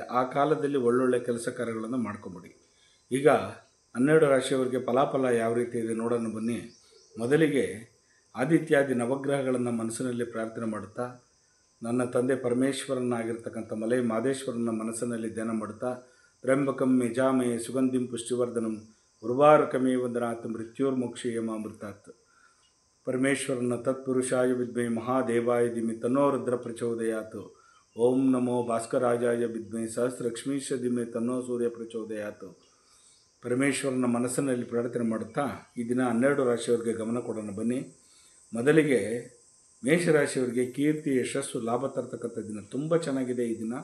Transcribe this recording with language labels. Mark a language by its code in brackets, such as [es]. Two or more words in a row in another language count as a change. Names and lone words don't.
[kn] ಆ ಕಾಲದಲ್ಲಿ ಒಳ್ಳೊಳ್ಳೆ ಕೆಲಸ ಕಾರ್ಯಗಳನ್ನು ಮಾಡ್ಕೊಂಬಿಡಿ. ಈಗ 12 ರಾಶಿಯವರಿಗೆ ಫಲಾಫಲ ಯಾವ ರೀತಿ ಇದೆ ನೋಡೋಣ ಬನ್ನಿ. ಮೊದಲಿಗೆ ಆದಿತ್ಯಾದಿ ನವಗ್ರಹಗಳನ್ನು ಮನಸ್ಸಿನಲ್ಲಿ ಪ್ರಾರ್ಥನೆ ಮಾಡುತ್ತಾ, ನನ್ನ ತಂದೆ ಪರಮೇಶ್ವರನಾಗಿರ್ತಕ್ಕಂಥ ಮಲೆ ಮಹದೇಶ್ವರನ ಮನಸ್ಸಿನಲ್ಲಿ ಧ್ಯಾನ ಮಾಡುತ್ತಾ, [sa] ತ್ರ್ಯಂಬಕಂ ಯಜಾಮಹೇ ಸುಗಂಧಿಂ ಪುಷ್ಟಿವರ್ಧನಂ ಉರ್ವಾರುಕಮೇ ವಂದನಾತ್ ಮೃತ್ಯುರ್ಮೋಕ್ಷಯಮಾಮೃತಾತ್. ಪರಮೇಶ್ವರನ ತತ್ಪುರುಷಾಯ ವಿದ್ಮಹೇ ಮಹಾದೇವಾಯ ಧೀಮಹಿ ತನ್ನೋ ರುದ್ರ ಪ್ರಚೋದಯಾತ್. ಓಂ ನಮೋ ಭಾಸ್ಕರಾಜಾಯ ವಿದ್ಮಹೇ ಸಹಸ್ರಲಕ್ಷ್ಮೀಶ ಧೀಮಹಿ ತನ್ನೋ ಸೂರ್ಯ ಪ್ರಚೋದಯಾತ್. [kn] ಪರಮೇಶ್ವರನ ಮನಸ್ಸಿನಲ್ಲಿ ಪ್ರಾರ್ಥನೆ ಮಾಡುತ್ತಾ ಈ ದಿನ 12 ರಾಶಿಯವರಿಗೆ ಗಮನ ಕೊಡೋಣ ಬನ್ನಿ. ಮೊದಲಿಗೆ ಮೇಷರಾಶಿಯವರಿಗೆ ಕೀರ್ತಿ, ಯಶಸ್ಸು, ಲಾಭ ತರ್ತಕ್ಕಂಥ ದಿನ. ತುಂಬ ಚೆನ್ನಾಗಿದೆ ಈ ದಿನ.